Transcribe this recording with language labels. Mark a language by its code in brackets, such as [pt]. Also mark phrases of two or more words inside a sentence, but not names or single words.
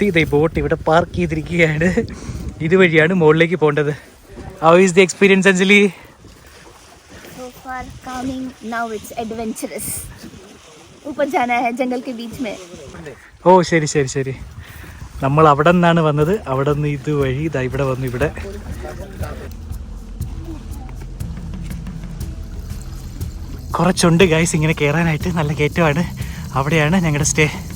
[ml] ഇത് ഈ ബോട്ട് ഇവിടെ പാർക്ക് ചെയ്തിരിക്കുകയാണ്. ഇതുവഴിയാണ് മുകളിലേക്ക് പോകേണ്ടത്. [en] How is the experience Anjali? So far calming, now it's adventurous. [hi] ऊपर जाना है जंगल के बीच में. [ml] ഓ ശരി ശരി ശരി. നമ്മൾ അവിടെ നിന്നാണ് വന്നത്. അവിടെ നിന്ന് ഇതുവഴി ഇതാ ഇവിടെ വന്നു. ഇവിടെ കുറച്ചുണ്ട് ഗൈസ് ഇങ്ങനെ കയറാനായിട്ട്. നല്ല കയറ്റമാണ്. അവിടെയാണ് ഞങ്ങളുടെ സ്റ്റേ.